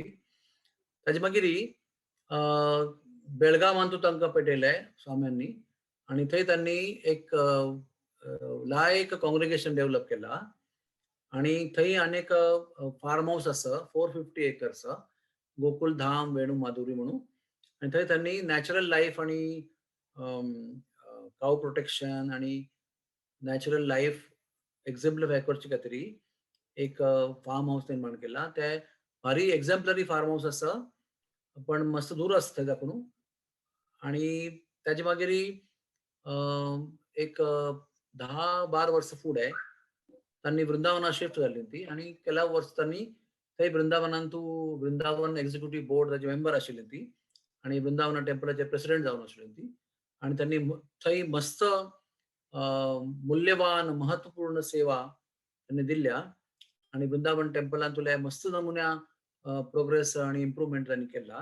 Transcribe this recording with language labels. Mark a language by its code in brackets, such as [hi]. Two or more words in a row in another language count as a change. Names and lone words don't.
[kok] ताजे मागीर बेळगांवांतू तांकां पेटयले स्वाम्यांनी आणि थंय त्यांनी एक लायक [en] congregation develop [kok] केला आणि थंय अनेक [en] farm house [kok] आसा 450 एकर्स गोकुल धाम वेणू माधुरी म्हणून आणि थंय त्यांनी [en] natural life [kok] आणि [en] cow protection [kok] आणि [en] natural life exemplify [kok] करचे खातीर एक [en] farm house [kok] निर्माण केला. ते भारी [en] exemplary farm house [kok] आसा पण मस्त दूर आसा थंय दाखोवन आणि ताजे मागीर एक 10-12 वर्सां फुडें तांणी वृंदावना शिफ्ट जाल्ली ती आणि केल्या वर्स तांणी थंय वृंदावन [en] executive board [kok] ताजे मेंबर आशिल्ली ती आणि वृंदावना टेंपलाचे प्रेसिडेंट जावन आशिल्ली ती आणि त्यांनी थंय मस्त मूल्यवान महत्वपूर्ण सेवा त्यांनी दिल्या आणि वृंदावन टेंपलांतुले मस्त नमुन्या प्रोग्रेस आणि इम्प्रूव्हमेंट तांणी केला.